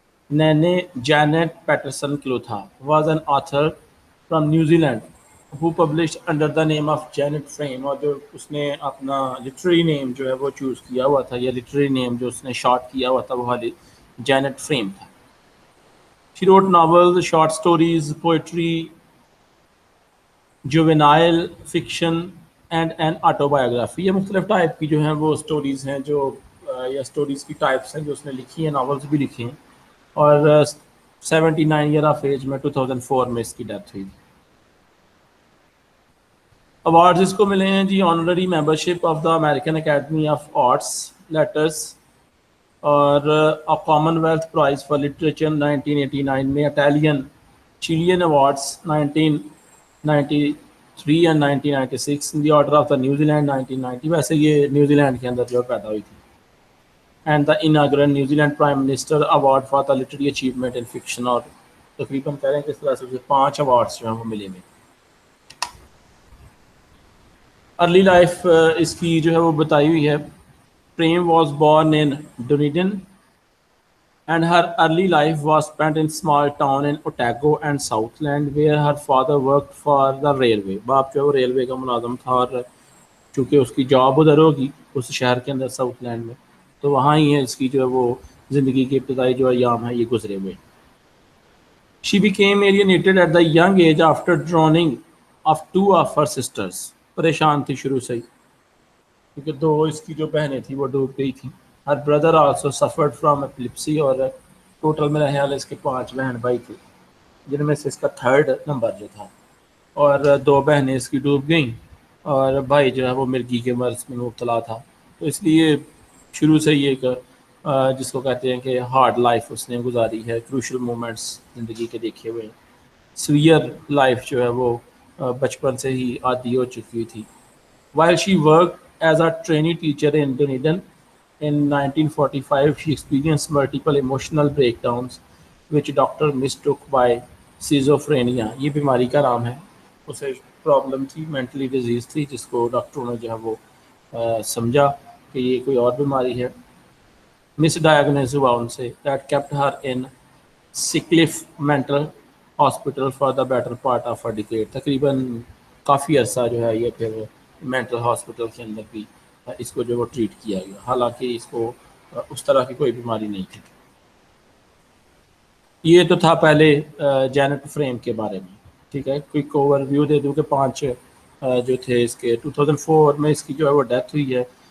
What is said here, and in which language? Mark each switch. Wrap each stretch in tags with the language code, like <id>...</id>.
<en>Janet Paterson Clutha was an author from New Zealand who published under the name of Janet Frame،</en> <ur>اور جو اس نے اپنا literary نیم جو ہے وہ چوز کیا ہوا تھا، یا لٹری نیم جو اس نے شارٹ کیا ہوا تھا وہ حالی جینٹ فریم تھا.</ur> <en>She wrote novels, short stories, poetry, juvenile fiction and an autobiography.</en> <ur>یہ مختلف ٹائپ کی جو ہیں وہ سٹوریز ہیں جو یا سٹوریز کی ٹائپس ہیں جو اس نے لکھی ہیں، ناولز بھی لکھی ہیں. اور 79 ایئر آف ایج میں 2004 میں اس کی ڈیتھ ہوئی. ایوارڈز اس کو ملے ہیں جی: honorary membership of the American academy of arts letters, اور common wealth price for literature 1989 میں، Italian Chilean awards 1993 and 1996، the order of the New Zealand 1990، ویسے یہ نیوزی لینڈ کے اندر جو پیدا ہوئی تھی. And the اناگرل New Zealand prime minister award for the literary achievement in fiction, اور تقریباً کہہ رہے ہیں کہ اس طرح سے 5 ایوارڈس جو ہیں وہ ملے میں. ارلی لائف اس کی جو ہے وہ بتائی ہوئی ہے.</ur> <en>Frame was born in Dunedin and her early life was spent in small town in Otago and Southland where her father worked for the railway.</en> <ur>باپ جو ہے وہ ریلوے کا ملازم تھا، اور چونکہ اس کی جاب ادھر ہوگی اس شہر کے اندر ساؤتھ لینڈ میں، تو وہاں ہی ہے اس کی جو ہے وہ زندگی کے ابتدائی جو ایام ہیں یہ گزرے ہوئے.</ur> <en>She became alienated at the young age after drowning of 2 of her sisters.</en> <ur>پریشان تھی شروع سے ہی کیونکہ 2 اس کی جو بہنیں تھیں وہ ڈوب گئی تھیں.</ur> <en>Her brother also suffered from epilepsy،</en> <ur>اور ٹوٹل میرا خیال ہے اس کے 5 بہن بھائی تھے، جن میں سے اس کا 3rd نمبر جو تھا، اور 2 بہنیں اس کی ڈوب گئیں، اور بھائی جو ہے وہ مرگی کے مرض میں مبتلا تھا. تو اس لیے شروع سے ہی ایک جس کو کہتے ہیں کہ ہارڈ لائف اس نے گزاری ہے، کروشل مومنٹس زندگی کے دیکھے ہوئے. سویئر لائف جو ہے وہ بچپن سے ہی عادی ہو چکی تھی.</ur> <en>While she worked as a trainee teacher in Dunedin in 1945, she experienced multiple emotional breakdowns which doctor mistook by schizophrenia.</en> <ur>یہ بیماری کا نام ہے، اسے پرابلم تھی، مینٹلی ڈیزیز تھی، جس کو ڈاکٹروں نے جو ہے وہ سمجھا کہ یہ کوئی اور بیماری ہے. مس ڈائگنوز ہوا ان سے.</ur> <en>That kept her in Sickliffe mental hospital for the better part of a decade.</en> <ur>تقریباً کافی عرصہ جو ہے یہ پھر مینٹل ہاسپٹل کے اندر بھی اس کو جو وہ ٹریٹ کیا گیا، حالانکہ اس کو اس طرح کی کوئی بیماری نہیں تھی. یہ تو تھا پہلے جینٹ فریم کے بارے میں. ٹھیک ہے، کوئک اوور ویو دے دوں کہ 5 جو تھے اس کے 2004 میں اس کی جو ہے وہ ڈیتھ ہوئی ہے.</ur>